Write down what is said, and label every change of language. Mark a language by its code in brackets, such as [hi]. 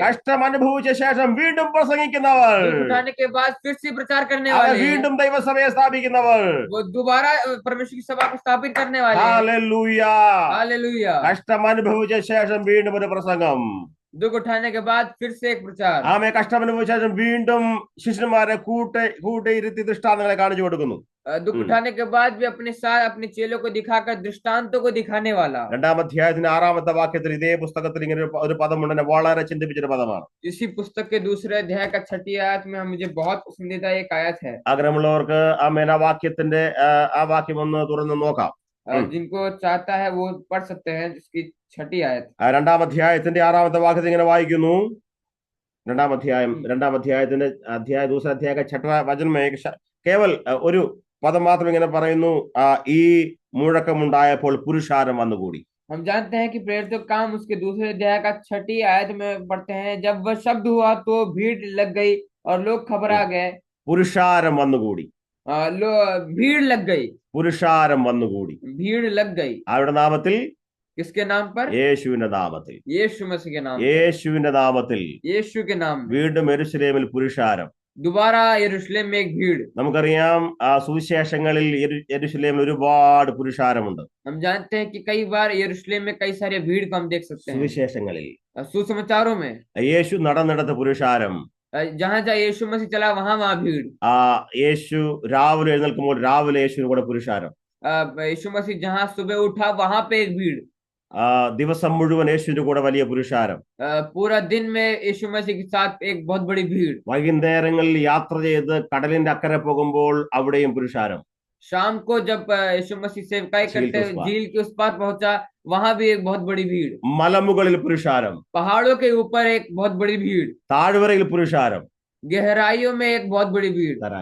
[ml] കഷ്ടം അനുഭവിച്ച ശേഷം വീണ്ടും പ്രസംഗിക്കുന്നവർ, [hi] दुख उठाने के बाद फिर से प्रचार करने [ml] അവർ [hi] वाले हैं। [ml] വീണ്ടും ദൈവസഭയെ സ്ഥാപിക്കുന്നവർ. [hi] वो दोबारा परमेश्वर की सभा को स्थापित करने वाले हैं। [ml] ഹല്ലേലൂയ. [hi] हालेलुया। [ml] കഷ്ടം അനുഭവിച്ച ശേഷം വീണ്ടും ഒരു പ്രസംഗം. [hi] दुख उठाने के बाद फिर से एक प्रचार। [ml] ആമേ കഷ്ടം അനുഭവിച്ച ശേഷം വീണ്ടും ശിഷ്യന്മാരെ കൂട്ടിയിരുത്തി ദൃഷ്ടാന്തങ്ങളെ കാണിച്ചു കൊടുക്കുന്നു. [hi] दुख उठाने के बाद भी अपने साथ अपने चेलों को दिखाकर दृष्टांतों को दिखाने वाला। [ml] 2-ാം അധ്യായത്തിന്റെ 6-ാമത്തെ വാക്യത്തിൽ ഇതേ പുസ്തകത്തിൽ ഇങ്ങനെ ഒരു പദമുണ്ട്, എന്നെ വളരെ ചിന്തിപ്പിച്ചൊരു പദമാണ്. [hi] इसी पुस्तक के दूसरे अध्याय का 6ठी आयत में मुझे बहुत पसंदीदा एक आयत है। [ml] ആഗ്രഹമുള്ളവർക്ക് ആമേൻ ആ വാക്യത്തിന്റെ ആ വാക്യം ഒന്ന് തുറന്ന് നോക്കാം. [hi] जिनको चाहता है वो पढ़ सकते हैं, जिसकी 6ठी आयत। [ml] 2-ാം അധ്യായത്തിന്റെ 6-ാമത്തെ വാക്യത്തിൽ ഇങ്ങനെ വായിക്കുന്നു. 2-ാം അധ്യായത്തിന്റെ [hi] दूसरा अध्याय का 6वां वचन में केवल [ml] ഒരു പദം മാത്രം ഇങ്ങനെ പറയുന്നു, ഈ മുഴക്കമുണ്ടായപ്പോൾ പുരുഷാരം വന്നുകൂടി. [hi] हम जानते हैं कि प्रेरितों का काम उसके दूसरे अध्याय का 6ठी आयत में पढ़ते हैं, जब वह शब्द हुआ तो भीड़ लग गई और लोग घबरा गए। [ml] പുരുഷാരം വന്നുകൂടി, [hi] भीड़ लग गई, [ml] പുരുഷാരം വന്നുകൂടി. [hi] भीड़ लग गई। [ml] അവരുടെ നാമത്തിൽ, [hi] किसके नाम पर? [ml] യേശുവിന്റെ നാമത്തിൽ, [hi] यीशु मसीह के नाम। [ml] യേശുവിന്റെ നാമത്തിൽ, [hi] यीशु के नाम। [ml] വീണ്ടും യെരൂശലേമിൽ പുരുഷാരം. [hi] दोबारा यरूशलेम में एक भीड़। [ml] നമുക്കറിയാം സുവിശേഷങ്ങളിൽ യെരൂശലേമിൽ ഒരുപാട് പുരുഷാരമുണ്ട്. [hi] हम जानते हैं कि कई बार यरूशलेम में कई सारे भीड़ को हम देख सकते हैं। [ml] സുവിശേഷങ്ങളിൽ [hi] सुसमाचारों में [ml] യേശു നടന്നിടത്ത് പുരുഷാരം, [hi] जहां जहां यीशु मसीह चला वहां वहां भीड़। [ml] യേശു രാവിലെ എഴുന്നേൽക്കുമ്പോൾ രാവിലെ യേശുവിന് കൂടെ പുരുഷാരം. [hi] यीशु मसीह जहां सुबह उठा वहां पे एक भीड़। [ml] ദിവസം മുഴുവൻ യേശുവിന്റെ കൂടെ വലിയ പുരുഷാരം. [hi] पूरा दिन में यीशु मसीह के साथ एक बहुत बड़ी भीड़। [ml] വൈകുന്നേരങ്ങളിൽ യാത്ര ചെയ്ത് കടലിന്റെ അക്കരെ പോകുമ്പോൾ അവിടെയും പുരുഷാരം. [hi] शाम को जब यीशु मसीह सेवकाई करते झील के उस पार पहुंचा, वहां भी एक बहुत बड़ी भीड़। [ml] മലമുകളിൽ പുരുഷാരം, [hi] पहाड़ों के ऊपर एक बहुत बड़ी भीड़। [ml] താഴ്വരയിൽ പുരുഷാരം, [hi] गहराइयों में एक बहुत बड़ी भीड़।